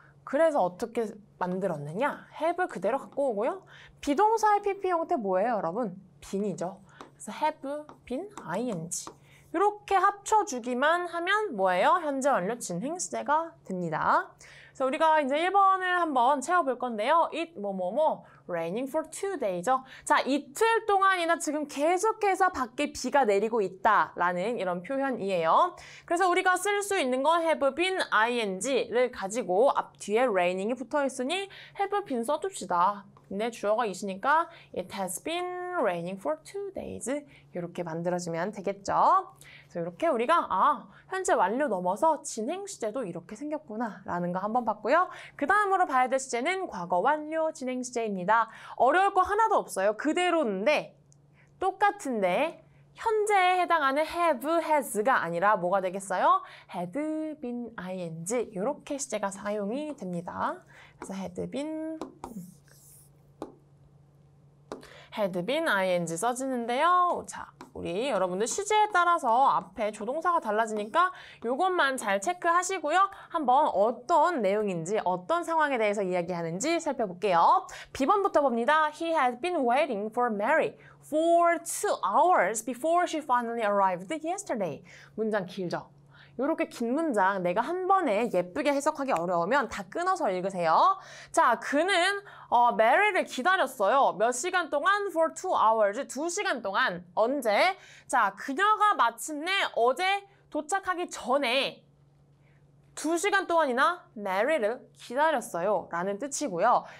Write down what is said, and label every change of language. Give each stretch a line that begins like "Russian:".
Korean: 그래서 어떻게 만들었느냐? have 그대로 갖고 오고요. 비동사의 pp 형태 뭐예요, 여러분? been이죠. 그래서 have been ing 이렇게 합쳐주기만 하면 뭐예요? 현재 완료 진행 시제가 됩니다. 그래서 우리가 이제 1번을 한번 채워볼 건데요.
English: It
Korean: 뭐뭐뭐
English: raining for 2 days죠.
Korean: 자, 이틀 동안이나 지금 계속해서 밖에 비가 내리고 있다라는 이런 표현이에요. 그래서 우리가 쓸 수 있는 건 have been ing를 가지고 앞 뒤에 raining이 붙어 있으니 have been 써줍시다. 근데 주어가 있으니까
English: it has been raining for 2 days
Korean: 이렇게 만들어주면 되겠죠. 그래서 이렇게 우리가 현재 완료 넘어서 진행 시제도 이렇게 생겼구나 라는 거 한번 봤고요. 그 다음으로 봐야 될 시제는 과거 완료 진행 시제입니다. 어려울 거 하나도 없어요. 그대로인데 똑같은데 현재에 해당하는 have, has가 아니라 뭐가 되겠어요? had been ing 이렇게 시제가 사용이 됩니다. 그래서 had been ing 써지는데요. 자, 우리 여러분들 시제에 따라서 앞에 조동사가 달라지니까 이것만 잘 체크하시고요. 한번 어떤 내용인지 어떤 상황에 대해서 이야기하는지 살펴볼게요. B번부터 봅니다.
English: He had been waiting for Mary for 2 hours before she finally arrived yesterday.
Korean: 문장 길죠? 이렇게 긴 문장 내가 한 번에 예쁘게 해석하기 어려우면 다 끊어서 읽으세요. 자, 그는 메리를 기다렸어요. 몇 시간 동안?
English: For 2 hours.
Korean: 2시간 동안. 언제? 자, 그녀가 마침내 어제 도착하기 전에 2시간 동안이나 메리를 기다렸어요. 라는 뜻이고요.